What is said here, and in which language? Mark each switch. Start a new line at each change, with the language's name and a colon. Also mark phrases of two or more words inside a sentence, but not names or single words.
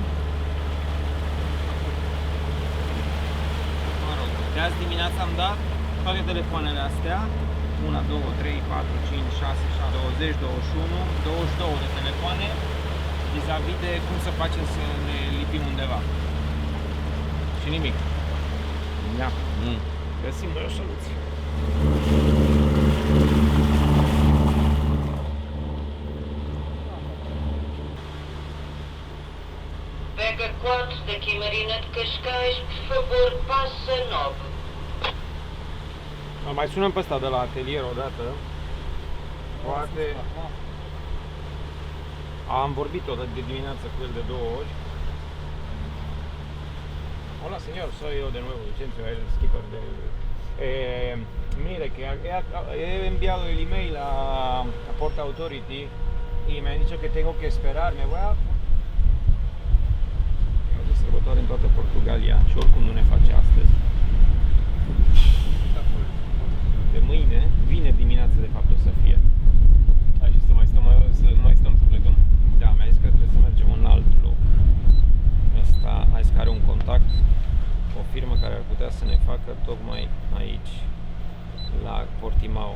Romanian: Mă rog, de azi dimineață am dat toate telefoanele astea. 1, 2, 3, 4, 5, 6, 7, 20, 21, 22 de telefoane vis-a-vis de cum să facem să ne lipim undeva. Și nimic. Da. Găsim noi o soluție.
Portuguese: Pega 4 daqui Marina de Cascais, por favor, passa 9.
Romanian: Mai sunăm pe ăsta de la atelier odată. Poate... Am vorbit o de dimineață cu el de 2 ori.
Spanish: Hola señor, soy yo de nuevo, Vicencio, el skipper de... mire, que he enviado el email a Port Authority y me han dicho que tengo que esperar, me voy a...
Romanian: E de sărbătoare în toată Portugalia și oricum nu ne face astăzi. De mâine, vineri dimineață de fapt o să fie. Hai și să nu mai stăm să plecăm. Da, mi-a zis că trebuie să mergem în alt loc. Ăsta, a zis că are un contact, o firmă care ar putea să ne facă tocmai aici, la Portimao.